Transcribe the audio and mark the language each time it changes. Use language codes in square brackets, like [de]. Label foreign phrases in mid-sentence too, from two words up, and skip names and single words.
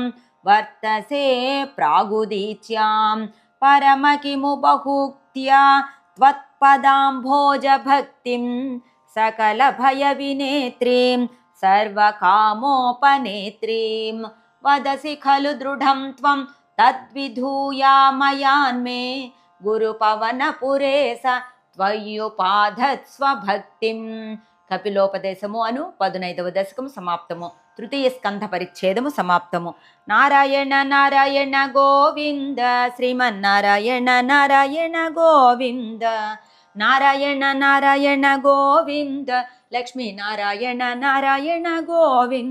[sa] वर्तसे प्रागुदीच्यां परम किमु बहुक्त्या त्वत्पदाम्भोजभक्तिं सकलभयविनेत्रीं सर्वकामोपनेत्रीं वदसि खलु दृढं त्वं तद्विधूयामयान्मे गुरुपवनपुरेश त्वय्युपाधत्स्व भक्तिं [te] కపిలోపదేశము అను 15వ దశకము సమాప్తము. తృతీయ స్కంధ పరిచ్ఛేదము సమాప్తము. నారాయణ నారాయణ గోవింద శ్రీమన్నారాయణ నారాయణ గోవింద నారాయణ నారాయణ గోవింద లక్ష్మీనారాయణ నారాయణ గోవింద.